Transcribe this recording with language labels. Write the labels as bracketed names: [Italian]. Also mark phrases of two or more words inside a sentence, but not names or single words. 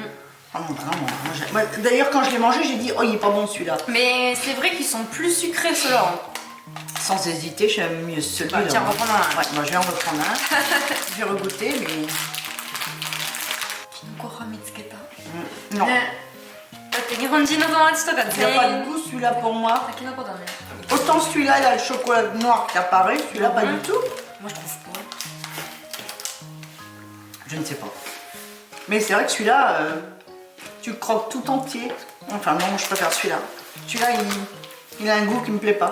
[French] Ah non, vraiment. Moi, d'ailleurs, quand je l'ai mangé, j'ai dit, oh, il est pas bon celui-là. Mais c'est vrai qu'ils sont plus sucrés ceux-là. Hein. Sans hésiter, j'aime mieux celui-là. Bah, tiens, moi. reprends un. Ouais, moi, je vais en reprendre un. Je vais regoûter, mais. Non. [Japanese] ねだって日本人の友達とか [French] Il n'y a pas [Japanese] 全 [French] de [Japanese] 員 [French] goût celui-là pour moi. [Japanese] タケノコだね [French] Autant celui-là, il a le chocolat noir qui apparaît, celui-là, pas du tout. Moi je trouve pas. Je ne sais pas. Mais c'est vrai que celui-là, tu croques tout entier. Enfin, non, je préfère celui-là. Celui-là, il a un goût qui me plaît pas.